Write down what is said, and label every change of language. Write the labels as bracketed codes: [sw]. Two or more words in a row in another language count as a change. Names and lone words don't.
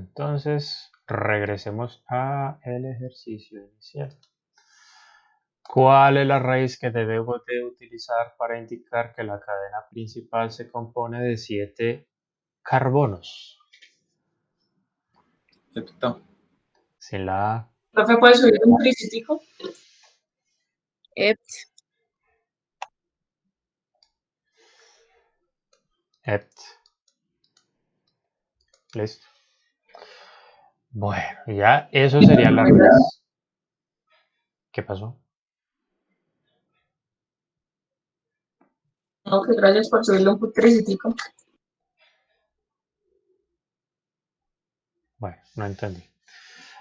[es] Entonces, regresemos a el ejercicio inicial. ¿Cuál es la raíz que debemos de utilizar para indicar que la cadena principal se compone de 7 carbonos? Hepta. Sin la A. Profe, ¿puede subir un tricítico? Hept. Hept. Listo. Bueno, ya eso sería la raíz. ¿Qué pasó? No, que gracias por subirle un tricítico. Bueno, no entendí.